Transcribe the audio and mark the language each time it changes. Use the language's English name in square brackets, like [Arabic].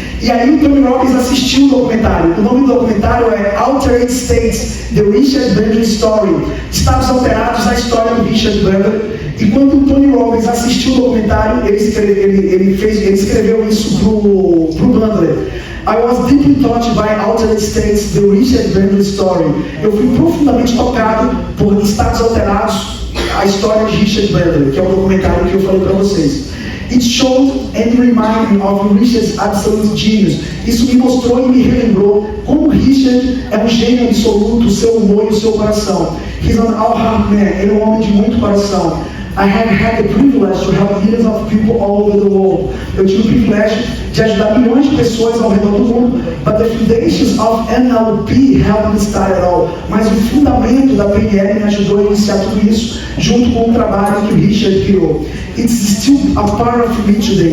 [Portuguese] E aí o Tony Robbins assistiu o documentário. O nome do documentário é Altered States, The Richard Bandler Story. Estados Alterados, a história do Richard Bandler. E quando o Tony Robbins assistiu o documentário, ele escreveu isso pro Bandler. [English] I was deeply touched by Altered States, The Richard Bandler Story. [Portuguese] Eu fui profundamente tocado por Estados Alterados, a história de Richard Bandler, que é o documentário que eu falei para vocês. [English] It showed and reminded me of Richard's absolute genius. [Portuguese] Isso me mostrou e me relembrou como Richard é um gênio absoluto, o seu humor e o seu coração. [English] He's an all-heart man, [Portuguese] ele é um homem de muito coração. [English] I have had the privilege to help millions of people all over the world. [Portuguese] Eu tive o privilégio de ajudar milhões de pessoas ao redor do mundo. [English] But the foundations of NLP helped me start it all. [Portuguese] Mas o fundamento da PNL me ajudou a iniciar tudo isso, junto com o trabalho que o Richard criou. [English] It's still a part of me today.